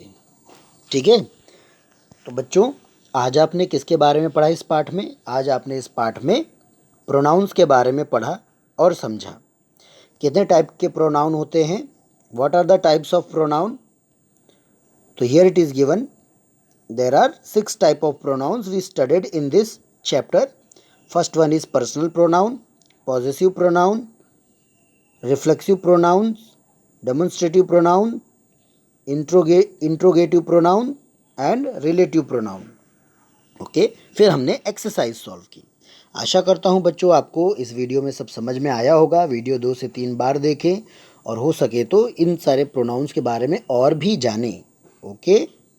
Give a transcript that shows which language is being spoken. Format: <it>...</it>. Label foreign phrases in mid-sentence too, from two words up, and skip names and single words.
<hi>ठीक है। तो बच्चों, आज आपने किसके बारे में पढ़ा इस पाठ में? आज आपने इस पाठ में प्रोनाउंस के बारे में पढ़ा और समझा। कितने टाइप के प्रोनाउन होते हैं?</hi> <en>What are the types of pronoun? तो here it is given, there are 6 type of pronouns we studied in this chapter. First one is personal pronoun, possessive pronoun, reflexive pronouns, demonstrative pronoun, interrogative pronoun and relative pronoun.</en> <hi>ओके। फिर हमने</hi> <en>exercise solve</en> <hi>की। आशा करता हूँ बच्चों आपको इस वीडियो में सब समझ में आया होगा। वीडियो 2 से 3 बार देखें और हो सके तो इन सारे प्रोनाउंस के बारे में और भी जानें। ओके।</hi>